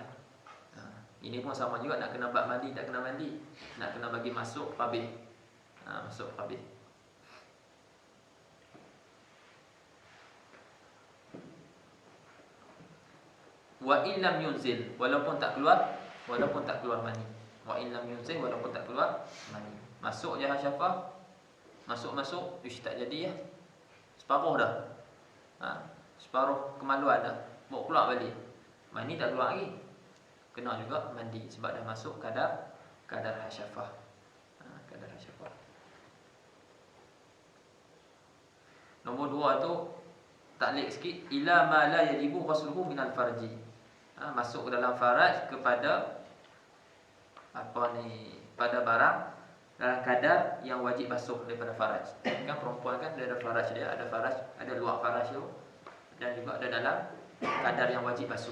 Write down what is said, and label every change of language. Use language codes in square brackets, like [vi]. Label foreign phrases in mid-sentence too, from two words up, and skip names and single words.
[ms] Ini pun sama juga, nak kena bab mandi tak kena mandi, nak kena bagi masuk pabih. Masuk pabih. [ar] وإن لم ينزل, [ms] walaupun tak keluar mani. [ar] وإن لم ينزل, [ms] walaupun tak keluar mani. Masuk je hasyafah, masuk ish tak jadi ya. Separuh dah. Separuh kemaluan dah. Bawa keluar balik. Mani tak keluar lagi. Kena juga mandi sebab dah masuk kadar hasyafah. Kadar hasyafah. Nombor 2 tu taklid sikit, [ar] إلى ما لا يجب غسله من الفرج. [ms] Masuk ke dalam faraj kepada pada barang dalam kadar yang wajib basuh daripada faraj. Kan perempuan kan dia ada faraj dia, ada luar faraj tu, dan juga ada dalam kadar yang wajib basuh.